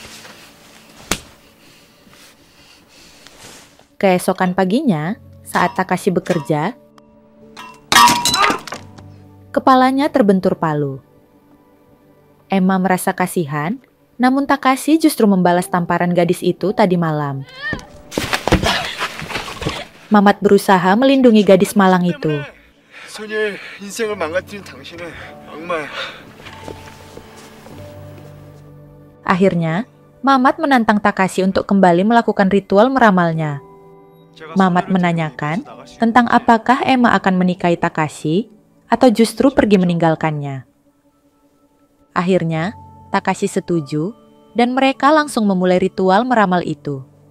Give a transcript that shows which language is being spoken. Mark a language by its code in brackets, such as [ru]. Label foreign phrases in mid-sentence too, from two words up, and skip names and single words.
[id] Keesokan paginya, saat Takashi bekerja, kepalanya terbentur palu. Emma merasa kasihan, namun Takashi justru membalas tamparan gadis itu tadi malam. Mamat berusaha melindungi gadis malang itu. [ko] 소녀의 인생을 망가뜨린 당신은 악마야. [id] Akhirnya, Mamat menantang Takashi untuk kembali melakukan ritual meramalnya. Mamat menanyakan tentang apakah Emma akan menikahi Takashi atau justru pergi meninggalkannya. Akhirnya, Takashi setuju dan mereka langsung memulai ritual meramal itu.